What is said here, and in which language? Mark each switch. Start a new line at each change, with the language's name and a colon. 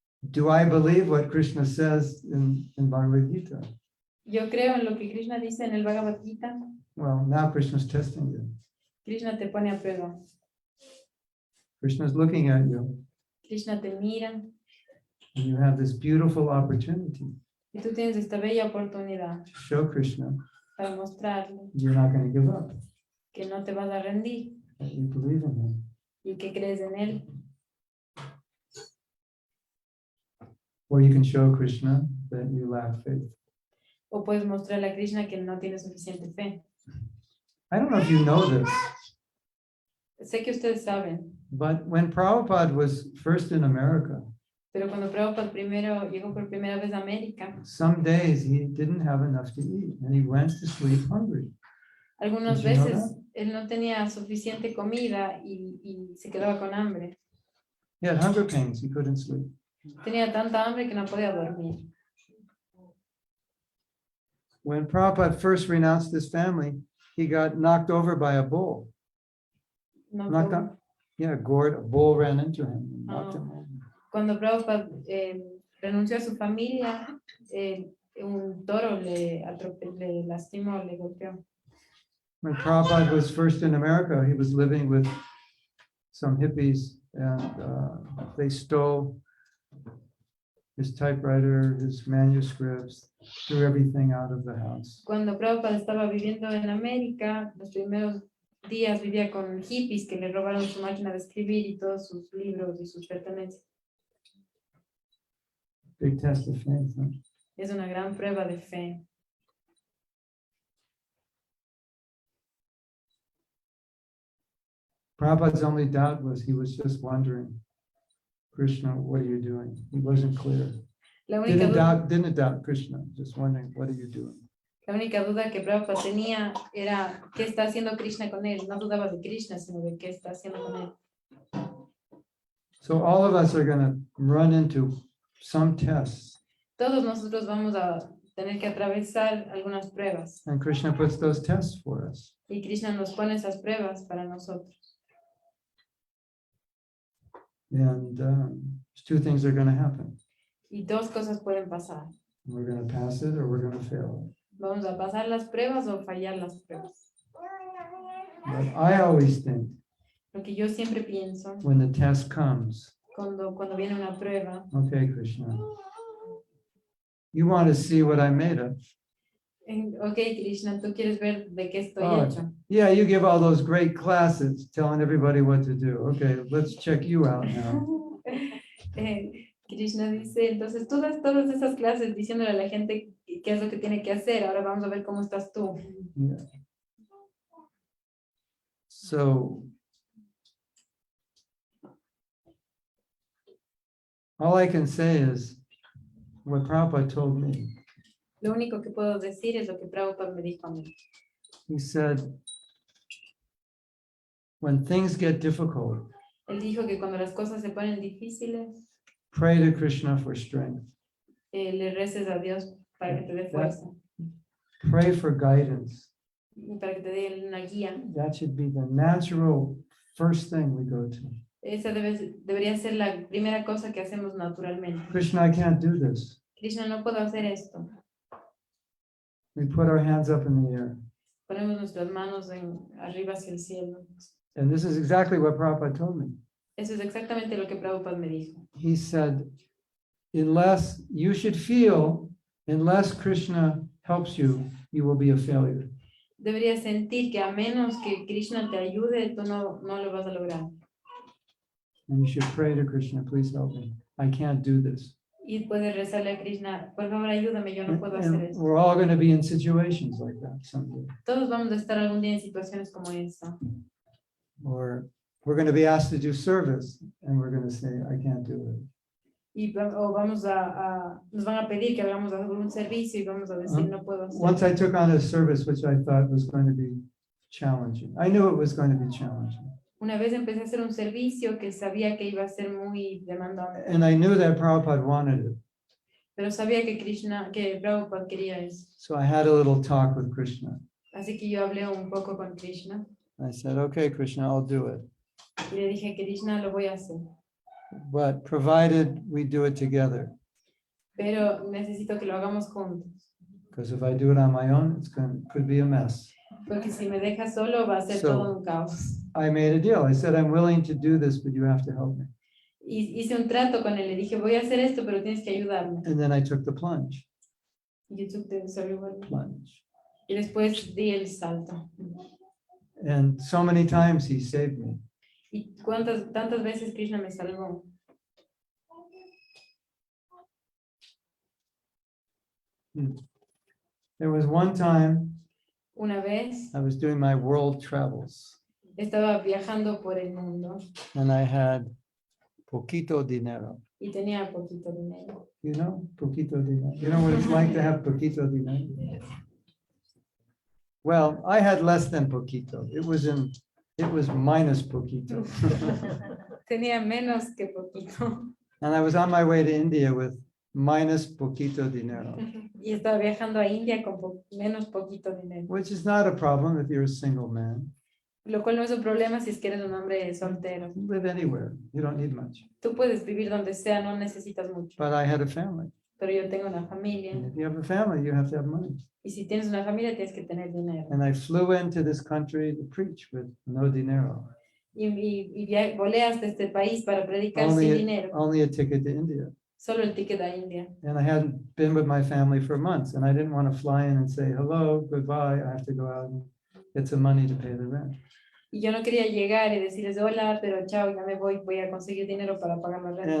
English: Do I believe what Krishna says in Bhagavad Gita?
Spanish: Yo creo en lo que Krishna dice en el Bhagavad Gita.
English: Well, now Krishna's testing you.
Spanish: Krishna te pone a prueba.
English: Krishna's looking at you,
Spanish: Krishna te mira
English: and you have this beautiful opportunity
Spanish: y tú tienes esta bella oportunidad
English: to show Krishna
Spanish: para mostrarle
English: you're not going to give up,
Spanish: que no te vas a rendir
English: that you believe in him.
Spanish: y que crees en él.
English: Or you can show Krishna that you lack faith.
Spanish: O puedes mostrarle a Krishna que no tiene suficiente fe.
English: I don't know if you know this,
Spanish: Sé que ustedes saben,
English: but when Prabhupada was first in America,
Spanish: pero cuando Prabhupada primero llegó por primera vez a América,
English: some days he didn't have enough to eat and he went to sleep hungry.
Spanish: algunas
English: Did you know
Spanish: veces él no tenía suficiente comida y se quedaba con hambre.
English: He had hunger pains, he couldn't sleep.
Spanish: Tenía tanta hambre que no podía dormir.
English: When Prabhupada first renounced his family, he got knocked over by a bull.
Spanish: No
English: Knocked
Spanish: pudo.
English: out, yeah, gored, a bull ran into him and knocked him over.
Spanish: Cuando Prabhupada renunció a su familia, un toro le lastimó, le golpeó.
English: When Prabhupada was first in America, he was living with some hippies and they stole his typewriter, his manuscripts, threw everything out of the house.
Spanish: Cuando Prabhupada estaba viviendo en América, los primeros días vivía con hippies que le robaron su máquina de escribir y todos sus libros y sus pertenencias.
English: Big test of faith. Huh?
Spanish: Es una gran prueba de fe.
English: Prabhupada's only doubt was he was just wondering, Krishna, what are you doing? He wasn't clear.
Spanish: La única duda,
English: Didn't doubt Krishna, just wondering, what are you doing?
Spanish: la única duda que Prabhupada tenía era qué está haciendo Krishna con él. No dudaba de Krishna, sino de qué está haciendo con él.
English: So all of us are going to run into some tests,
Spanish: Todos nosotros vamos a tener que atravesar algunas pruebas.
English: and Krishna puts those tests for us.
Spanish: Y Krishna nos pone esas pruebas para nosotros.
English: And two things are going to happen.
Spanish: Y dos cosas pueden pasar.
English: We're going to pass it or we're going to fail it.
Spanish: Vamos a pasar las pruebas o fallar las pruebas.
English: But I always think
Spanish: Lo que yo siempre pienso
English: when the test comes,
Spanish: cuando viene una prueba,
English: okay, Krishna, you want to see what I'm made of.
Spanish: Ok, Krishna, tú quieres ver de qué estoy Oh, hecho.
English: yeah, you give all those great classes telling everybody what to do. Okay, let's check you out now.
Spanish: Krishna dice, entonces tú das todas esas clases diciéndole a la gente qué es lo que tiene que hacer. Ahora vamos a ver cómo estás tú.
English: Yeah. So, all I can say is what Prabhupada told me.
Spanish: Lo único que puedo decir es lo que Prabhupada me dijo a mí.
English: He said, when things get difficult,
Spanish: Él dijo que cuando las cosas se ponen difíciles,
English: pray to Krishna for strength.
Spanish: le reces a Dios para que te dé fuerza,
English: Pray for guidance.
Spanish: y para que te dé una guía.
English: That should be the natural first thing we go to.
Spanish: Esa debería ser la primera cosa que hacemos naturalmente.
English: Krishna, I can't do this.
Spanish: Krishna, no puedo hacer esto.
English: We put our hands up in the air.
Spanish: Ponemos nuestras manos arriba hacia el cielo.
English: And this is exactly what Prabhupada told me.
Spanish: Eso es exactamente lo que Prabhupada me dijo.
English: He said, unless you should feel, unless Krishna helps you, you will be a failure.
Spanish: Deberías sentir que a menos que Krishna te ayude, tú no lo vas a lograr.
English: And you should pray to Krishna, please help me. I can't do this.
Spanish: Y puedes rezarle a Krishna, por favor ayúdame, yo no puedo hacer
English: And
Spanish: esto.
English: we're all going to be in situations like that someday.
Spanish: Todos vamos a estar algún día en situaciones como esta.
English: Or we're going to be asked to do service and we're going to say, I can't do it.
Spanish: O nos van a pedir que hagamos algún servicio y vamos a decir no puedo hacer.
English: Once I took on a service which I thought was going to be challenging. I knew it was going to be challenging.
Spanish: Una vez empecé a hacer un servicio que sabía que iba a ser muy demandante,
English: And I knew that Prabhupada wanted it.
Spanish: pero sabía que Prabhupada quería eso.
English: So I had a little talk with Krishna.
Spanish: Así que yo hablé un poco con Krishna
English: I said, okay, Krishna, I'll do it.
Spanish: y le dije, Krishna, lo voy a hacer,
English: But provided we do it together.
Spanish: pero necesito que lo hagamos juntos,
English: Because if I do it on my own, could be a mess.
Spanish: porque si me dejas solo va a ser
English: So-
Spanish: todo un caos.
English: I made a deal. I said, I'm willing to do this, but you have to help me.
Spanish: Y hice un trato con él, le dije, voy a hacer esto, pero tienes que ayudarme.
English: And then I took the plunge.
Spanish: Y yo
English: Plunge.
Spanish: y después di el salto.
English: And so many times he saved me.
Spanish: Y tantas veces Krishna me salvó.
English: There was one time
Spanish: Una vez
English: I was doing my world travels
Spanish: estaba viajando por el mundo
English: and I had
Spanish: poquito dinero. y tenía poquito dinero.
English: You know,
Spanish: poquito dinero.
English: You know what it's like to have
Spanish: poquito dinero?
English: Well, I had less than
Spanish: poquito.
English: It was minus
Spanish: poquito. Tenía menos que poquito.
English: And I was on my way to India with minus
Spanish: poquito dinero, Y estaba viajando a India con menos poquito dinero.
English: which is not a problem if you're a single man.
Spanish: Lo cual no es un problema si es que eres un hombre soltero.
English: You live anywhere. You don't need much.
Spanish: Tú puedes vivir donde sea, no necesitas mucho.
English: But I had a family.
Spanish: Pero yo tengo una familia.
English: And if you have a family, you have to have money.
Spanish: Y si tienes una familia, tienes que tener dinero.
English: And I flew into this country to preach with no
Spanish: dinero. Volé hasta este país para predicar sin dinero.
English: Only a ticket to India.
Spanish: Solo el ticket a India.
English: And I hadn't been with my family for months, and I didn't want to fly in and say, hello, goodbye. I have to go out and get some money to pay the rent.
Spanish: Y yo no quería llegar y decirles hola, pero chao, ya me voy a conseguir dinero para pagar la renta.